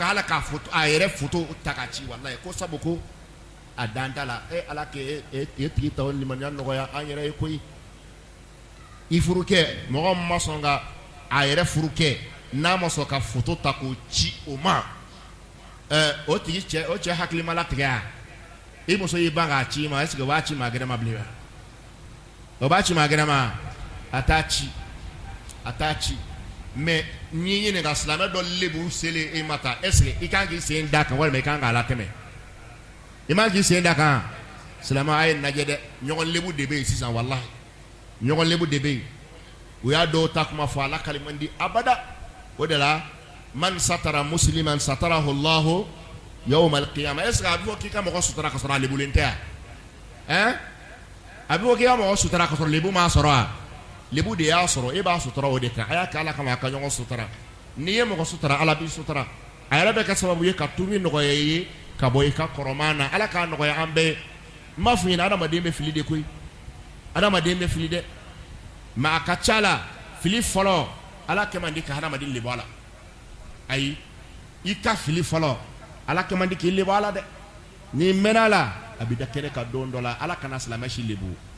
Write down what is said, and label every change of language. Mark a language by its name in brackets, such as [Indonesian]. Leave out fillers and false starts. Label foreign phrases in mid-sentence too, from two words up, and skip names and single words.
[Bambara] hali k'a foto a yɛrɛ foto ta k'a ci walahi ko sabu ko a dan t'a la Ala k'e tigi ta o limaniya nɔgɔya an yɛrɛ ye koyi i furu kɛ mɔgɔ min ma sɔn ka a yɛrɛ furu kɛ n'a ma sɔn ka foto ta k'o ci o ma o tigi cɛ o cɛ hakili ma latigɛ a i muso y'i ban k'a ci ma [French] est-ce que [Bambara] o b'a ci maa gɛrɛ ma bilen wa o b'a ci maa gɛrɛ ma a t'a ci mais n'i ye ɲininka silamɛ dɔ lebu selen e ma ta [French] est-ce que [Bambara] i kan k'i sen da kan walima i kan k'a latɛmɛ i man k'i sen da kan silamɛ a ye lajɛ dɛ ɲɔgɔn lebu de bɛ yen sisan walahi ɲɔgɔn lebu de bɛ yen u y'a dɔw ta kuma fɔ Ala kali man di abada o de la [Arabic] من ستر مسلما ستره الله يوم القيامة [French] est-ce que [Bambara] a bɛ fɔ k'i ka mɔgɔ sutura ka sɔrɔ a lebulen tɛ hein a bɛ fɔ k'i ka mɔgɔ sutura ka sɔrɔ lebu m'a sɔrɔ wa lebu de y'a sɔrɔ e b'a sutura o de kan a y'a kɛ Ala kama a ka ɲɔgɔn sutura n'i ye mɔgɔ sutura Ala b'i sutura a yɛrɛ bɛ kɛ sababu ye ka tubi nɔgɔya i ye ka bɔ i ka kɔrɔman na Ala k'a nɔgɔya an bɛɛ n b'a fɔ ɲɛna adamaden bɛ fili de koyi adamaden bɛ fili dɛ mais a ka ca la fili fɔlɔ Ala kɛ man di ka adamaden lebu a la ayi i ka fili fɔlɔ Ala kɛ man di k'i lebu a la dɛ n'i mɛnna a la a bɛ da kɛnɛ kan don dɔ la Ala kana silamɛ si lebu